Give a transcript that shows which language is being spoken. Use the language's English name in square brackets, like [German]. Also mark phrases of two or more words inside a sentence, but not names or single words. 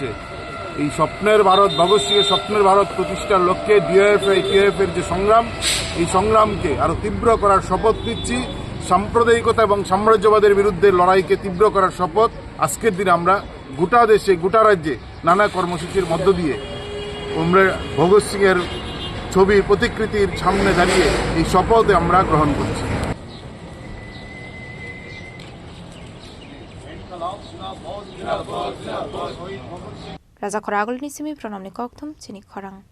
[Bangla] এই স্বপ্নের ভারত, ভগৎ সিংয়ের স্বপ্নের ভারত প্রতিষ্ঠার লক্ষ্যে ডিওএফআই এর যে সংগ্রাম, এই সংগ্রামকে আরও তীব্র করার শপথ নিচ্ছি। সাম্প্রদায়িকতা এবং সাম্রাজ্যবাদের বিরুদ্ধে লড়াইকে তীব্র করার শপথ আজকের দিনে আমরা গোটা দেশে, গোটা রাজ্যে নানা কর্মসূচির মধ্য দিয়ে আমরা ভগৎ সিংয়ের ছবির প্রতিকৃতির সামনে দাঁড়িয়ে এই শপথ আমরা গ্রহণ করছি। [Kok Borok] Raja Khoragul ni simi pronamni kokthum chini khorang.